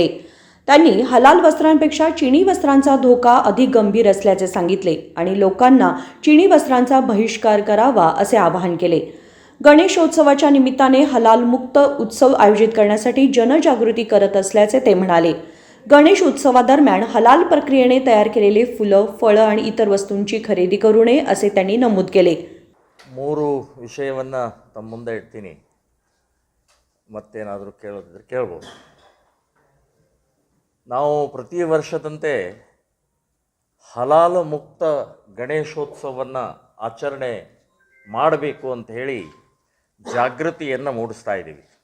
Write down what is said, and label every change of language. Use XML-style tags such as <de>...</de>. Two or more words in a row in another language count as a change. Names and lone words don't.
<mr>त्यांनी हलाल वस्त्रांपेक्षा चीनी वस्त्रांचा धोका अधिक गंभीर असल्याचे सांगितले आणि लोकांना चीनी वस्त्रांचा बहिष्कार करावा असे आवाहन केले। गणेशोत्सवाच्या निमित्ताने हलाल मुक्त उत्सव आयोजित करण्यासाठी जनजागृती करत असल्याचे ते म्हणाले। गणेश उत्सवादरम्यान हलाल प्रक्रियेने तयार केलेले फुलं, फळं आणि इतर वस्तूंची खरेदी करू नये असे त्यांनी नमूद केले।</mr> <kn>ಮೂರು ವಿಷಯವನ್ನು ತಮ್ಮ ಮುಂದೆ ಇಡ್ತೀನಿ, ಮತ್ತೇನಾದರೂ ಕೇಳೋದಿದ್ರೆ ಕೇಳ್ಬೋದು। ನಾವು ಪ್ರತಿ ವರ್ಷದಂತೆ ಹಲಾಲು ಮುಕ್ತ ಗಣೇಶೋತ್ಸವವನ್ನು ಆಚರಣೆ ಮಾಡಬೇಕು ಅಂತ ಹೇಳಿ ಜಾಗೃತಿಯನ್ನು ಮೂಡಿಸ್ತಾ ಇದ್ದೀವಿ।</kn>